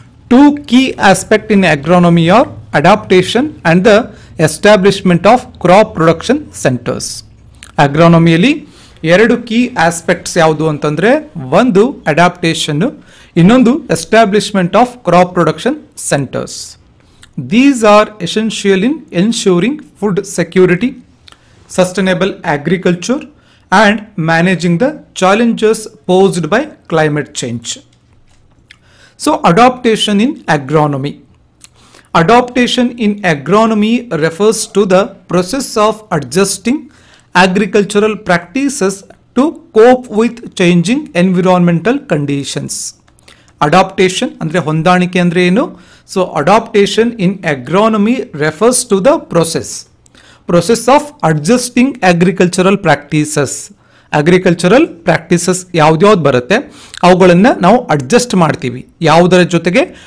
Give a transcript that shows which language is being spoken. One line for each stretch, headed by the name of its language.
English: Two key aspect in agronomy are adaptation and the establishment of crop production centres.
Kannada: ಅಗ್ರಾನಮಿಯಲ್ಲಿ ಎರಡು key aspects ಯಾವುದು ಅಂತಂದರೆ, ಒಂದು ಅಡಾಪ್ಟೇಷನ್ನು, ಇನ್ನೊಂದು establishment of crop production centres.
English: These are essential in ensuring food security, sustainable agriculture, and managing the challenges posed by climate change. So, adaptation in agronomy. Adaptation in agronomy refers to the process of adjusting agricultural practices to cope with changing environmental conditions.
Kannada: Adaptation ಅಂದರೆ ಹೊಂದಾಣಿಕೆ ಅಂದರೆ ಏನು?
English: So adaptation in agronomy refers to the process of adjusting agricultural practices.
Kannada: Agricultural practices ಯಾವ್ದ್ಯಾವ್ದು ಬರುತ್ತೆ ಅವುಗಳನ್ನು ನಾವು adjust ಮಾಡ್ತೀವಿ. ಯಾವುದರ ಜೊತೆಗೆ?